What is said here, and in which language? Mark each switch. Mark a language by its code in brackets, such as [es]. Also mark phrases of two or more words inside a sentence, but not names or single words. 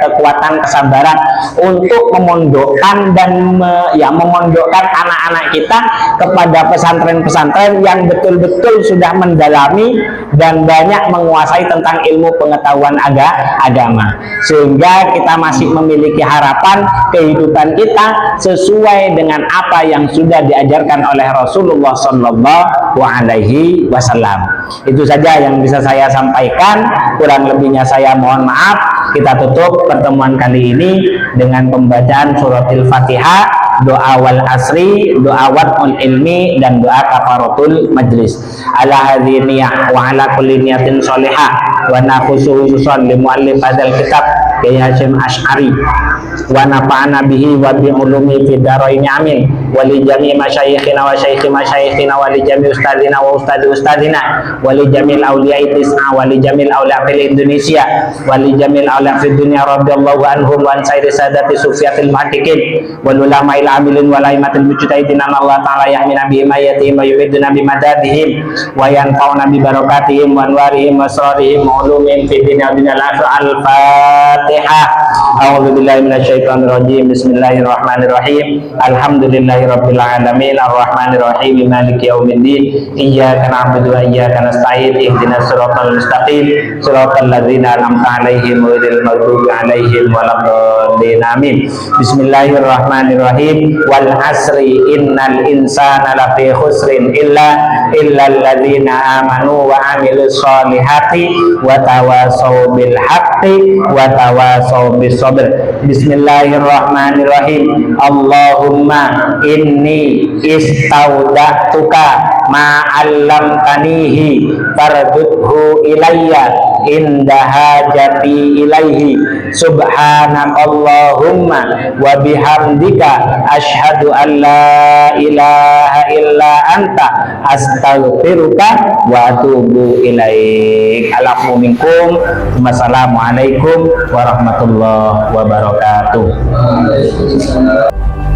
[id] kekuatan kesabaran untuk memondokkan dan memondokkan anak-anak kita kepada pesantren-pesantren yang betul-betul sudah mendalami dan banyak menguasai tentang ilmu pengetahuan agama, sehingga kita masih memiliki harapan kehidupan kita sesuai dengan apa yang sudah diajarkan oleh Rasulullah [ar] صلى الله عليه وسلم. [id] Itu saja yang bisa saya sampaikan, kurang lebihnya saya mohon maaf. Kita tutup pertemuan kali ini dengan pembacaan [ar] سورة الفاتحة, [id] doa [ar] والعصر, [id] doa [ar] وضع العلم, [id] dan doa [ar] كفارة المجلس. على هذه النية وعلى كل نية صالحة ونخص خصوصا لمؤلف هذا الكتاب كياي هاشم أشعري ونفعنا به وبعلومه في الدارين آمين ولجميع مشايخنا وشيخ مشايخنا ولجميع أساتذتنا وأستاذ أساتذتنا ولجميع الأولياء التسعة ولجميع الأولياء في إندونيسيا ولجميع الأولياء في الدنيا رضي الله عنهم وعن سيد سادات الصوفية المحققين والعلماء العاملين والأئمة المجتهدين. الله تعالى يحمينا بحمايتهم ويمدنا بمددهم وينفعنا ببركاتهم وأنوارهم وأسرارهم وعلومهم في الدنيا والآخرة. الفاتحة. أعوذ بالله من الشيطان الرجيم بسم الله الرحمن الرحيم. الحمد لله رب العالمين الرحمن الرحيم مالك يوم الدين. إياك نعبد وإياك نستعين اهدنا الصراط المستقيم. صراط الذين أنعمت عليهم غير المغضوب عليهم ولا الضالين. آمين. بسم الله الرحمن الرحيم والعصر إن الإنسان لفي خسر إلا الذين آمنوا وعملوا الصالحات وتواصوا بالحق وتواصوا بالصبر. بسم الله الرحمن الرحيم. اللهم إني استودعتك ما علمتنيه فاردده إلي عند حاجتي إليه. سبحانك اللهم وبحمدك أشهد أن لا إله إلا أنت أستغفرك وأتوب إليك. العفو منكم. والسلام عليكم ورحمة الله وبركاته.